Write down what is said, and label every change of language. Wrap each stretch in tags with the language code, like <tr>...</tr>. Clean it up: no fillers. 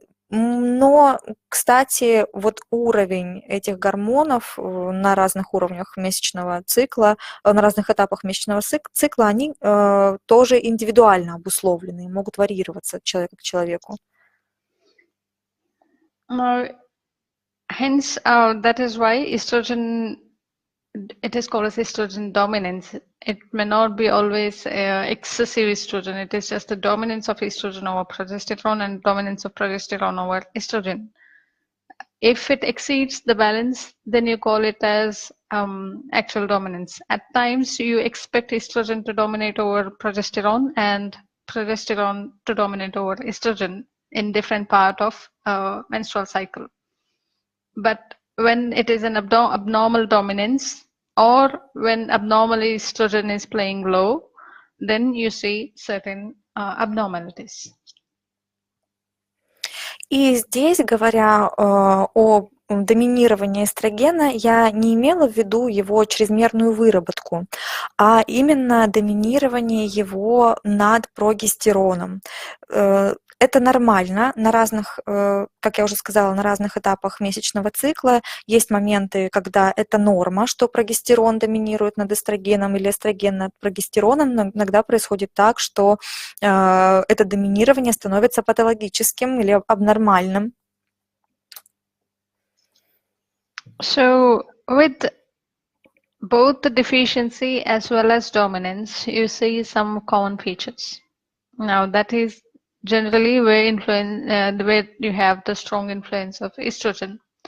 <ru>Но, кстати, вот уровень этих гормонов на разных уровнях месячного цикла, на разных этапах месячного цикла, они тоже индивидуально обусловлены, могут варьироваться от человека к человеку.</ru> <en>Hence, that is why estrogen, it is called as estrogen dominance. It may not be always excessive estrogen. It is just the dominance of estrogen over progesterone and dominance of progesterone over estrogen. If it exceeds the balance, then you call it as actual dominance. At times, you expect estrogen to dominate over progesterone and progesterone to dominate over estrogen in different part of menstrual cycle. But when it is an abnormal dominance, or when abnormal estrogen is playing low, then you see certain abnormalities.</en> <ru>И здесь, говоря о доминировании эстрогена, я не имела в виду его чрезмерную выработку, а именно доминирование его над прогестероном. Это нормально на разных, как я уже сказала, на разных этапах месячного цикла. Есть моменты, когда это норма, что прогестерон доминирует над эстрогеном или эстроген над прогестероном, но иногда происходит так, что это доминирование становится патологическим или абнормальным.</ru> <en>So with both the deficiency as well as dominance, you see some common features. Now that is generally where you have the strong influence of estrogen.</en>